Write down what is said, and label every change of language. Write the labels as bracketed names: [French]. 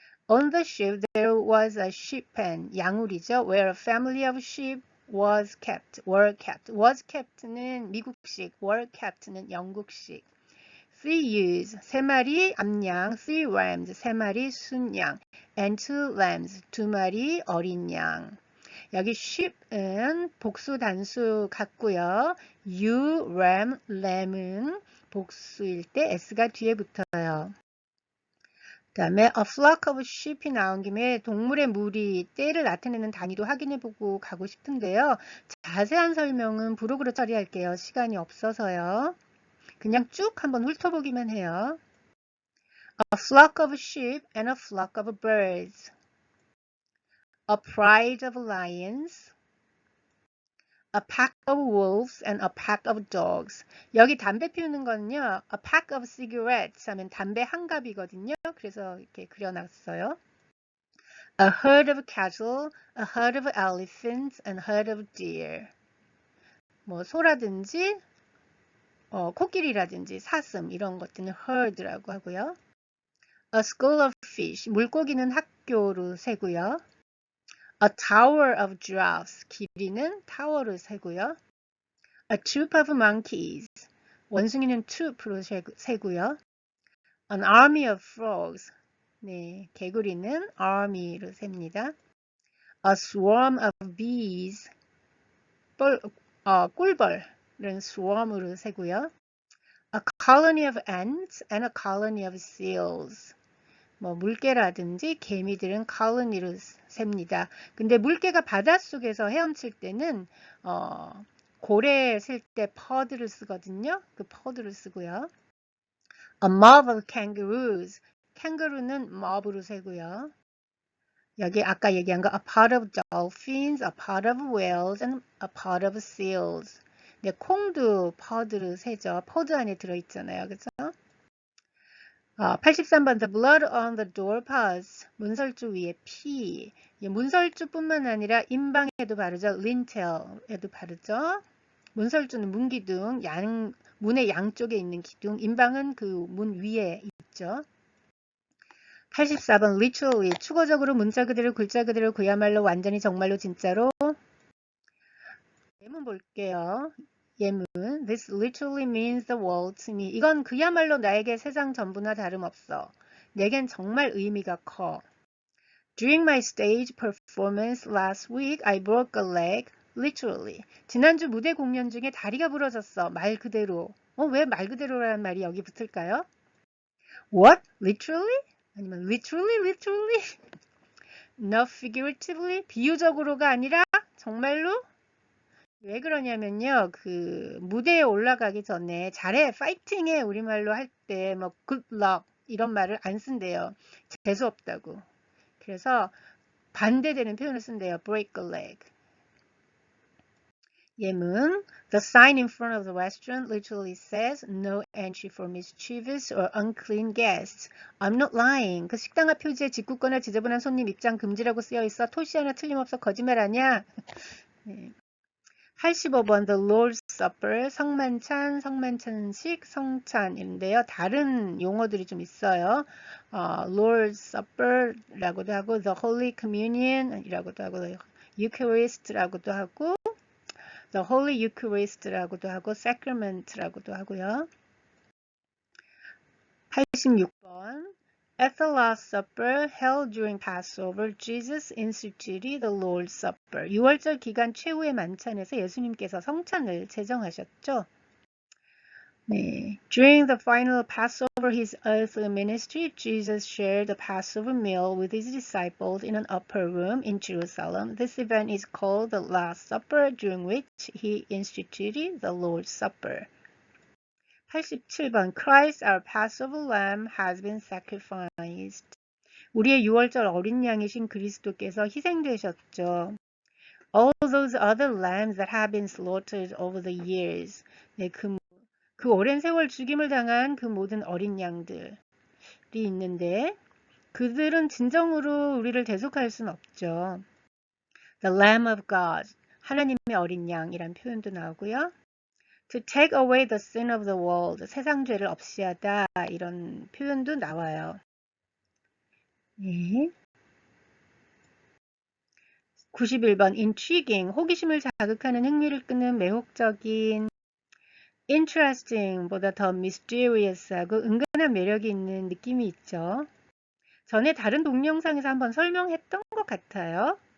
[English] On the ship there was a sheep pen, [Korean] 양울이죠. [English] Where a family of sheep were kept. Was kept [Korean] 는 미국식, [English] were kept [Korean] 는 영국식. [English] 3 ewes, [Korean] 3마리 암양, [English] 3 rams, [Korean] 3마리 순양, [English] and 2 lambs, [Korean] 2마리 어린 양. 여기 sheep은 복수 단수 같고요. ewe, ram, lamb은 복수일 때 s가 뒤에 붙어요. 그 다음에 a flock of sheep이 나온 김에 동물의 무리, 때를 나타내는 단위도 확인해보고 가고 싶은데요. 자세한 설명은 부록으로 처리할게요. 시간이 없어서요. 그냥 쭉 한번 훑어보기만 해요. [English] A flock of sheep and a flock of birds. A pride of lions. A pack of wolves and a pack of dogs. [Korean] 여기 담배 피우는 거는요. [English] A pack of cigarettes [Korean] 하면 담배 한 갑이거든요. 그래서 이렇게 그려놨어요. [English] A herd of cattle, a herd of elephants, and a herd of deer. [Korean] 뭐 소라든지 코끼리라든지 사슴 이런 것들은 herd라고 하고요. [English] A school of fish. [Korean] 물고기는 학교로 세고요. [English] A tower of giraffes. [Korean] 길이는 타워로 세고요. [English] A troop of monkeys. [Korean] 원숭이는 troop로 세고요. [English] An army of frogs. [Korean] 네, 개구리는 army로 셉니다. [English] A swarm of bees. [Korean] 꿀벌은 swarm으로 세고요. [English] A colony of ants and a colony of seals. [Korean] 뭐 물개라든지 개미들은 colony로 셉니다. 근데 물개가 바닷속에서 헤엄칠 때는 고래 쓸 때 pod를 쓰거든요. 그 pod를 쓰고요. [English] A mob of kangaroos. [Korean] 캥거루는 mob으로 세고요. 여기 아까 얘기한 거 [English] a pod of dolphins, a pod of whales, and a pod of seals. [Korean] 네, 콩도 pod로 세죠. pod 안에 들어있잖아요. 그죠? 83번 [English] The blood on the doorposts. [Korean] 문설주 위에 피. 문설주뿐만 아니라 인방에도 바르죠. lintel에도 바르죠. 문설주는 문기둥, 문의 양쪽에 있는 기둥. 인방은 그 문 위에 있죠. 84번 literally. 추거적으로 문자 그대로 글자 그대로 그야말로 완전히 정말로 진짜로. 예문 볼게요. [English] 예문 This literally means the world to me. [Korean] 이건 그야말로 나에게 세상 전부나 다름없어. 내겐 정말 의미가 커. [English] During my stage performance last week, I broke a leg, literally. [Korean] 지난주 무대 공연 중에 다리가 부러졌어. 말 그대로. 왜 말 그대로라는 말이 여기 붙을까요? [English] What? Literally? [Korean] 아니면 literally? [English] No, figuratively? [Korean] 비유적으로가 아니라 정말로? 왜 그러냐면요. 그 무대에 올라가기 전에 잘해, 파이팅해 우리말로 할 때 뭐 [English] good luck [Korean] 이런 말을 안 쓴대요. 재수 없다고. 그래서 반대되는 표현을 쓴대요. [English] break a leg. 예문 The sign in front of the restaurant literally says no entry for mischievous or unclean guests. I'm not lying. [Korean] 그 식당 앞 표지에 짓궂거나 지저분한 손님 입장 금지라고 쓰여 있어. 토시 하나 틀림없어. 거짓말 아니야? 네. 85번 The Lord's Supper, 성만찬, 성만찬식, 성찬인데요. 다른 용어들이 좀 있어요. Lord's Supper라고도 하고 The Holy Communion이라고도 하고 Eucharist라고도 하고 The Holy Eucharist라고도 하고 Sacrament라고도 하고요. [English] 86번 At the Last Supper held during Passover, Jesus instituted the Lord's Supper. [Korean] 6월절 기간 최후의 만찬에서 예수님께서 성찬을 제정하셨죠. 네. [English] During the final Passover, his earthly ministry, Jesus shared the Passover meal with his disciples in an upper room in Jerusalem. This event is called the Last Supper, during which he instituted the Lord's Supper. 87번 Christ, our Passover lamb, has been sacrificed. [Korean] 우리의 6월절 어린 양이신 그리스도께서 희생되셨죠. [English] All those other lambs that have been slaughtered over the years. [Korean] 네, 그 오랜 세월 죽임을 당한 그 모든 어린 양들이 있는데 그들은 진정으로 우리를 대속할 수는 없죠. [English] The Lamb of God, [Korean] 하나님의 어린 양이란 표현도 나오고요. [English] To take away the sin of the world, [Korean] 세상 죄를 없이하다 이런 표현도 나와요. 네. 91번 intriguing, 호기심을 자극하는 흥미를 끄는 매혹적인 interesting보다 더 mysterious하고 은근한 매력이 있는 느낌이 있죠. 전에 다른 동영상에서 한번 설명했던 것 같아요.